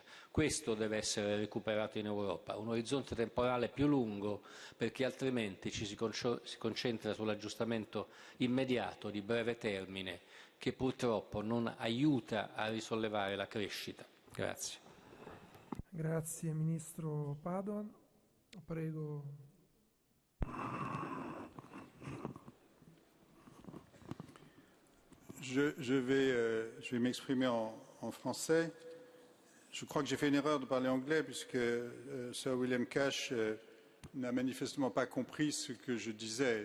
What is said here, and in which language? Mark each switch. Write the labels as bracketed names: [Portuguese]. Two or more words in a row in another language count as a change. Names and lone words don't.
[Italian] Questo deve essere recuperato in Europa, un orizzonte temporale più lungo, perché altrimenti ci si concentra sull'aggiustamento immediato di breve termine che purtroppo non aiuta a risollevare la crescita. Grazie. Grazie Ministro Padoan. Prego. [French] Je vais m'exprimer en français. Je crois que j'ai fait une erreur de parler anglais puisque Sir William Cash n'a manifestement pas compris ce que je disais.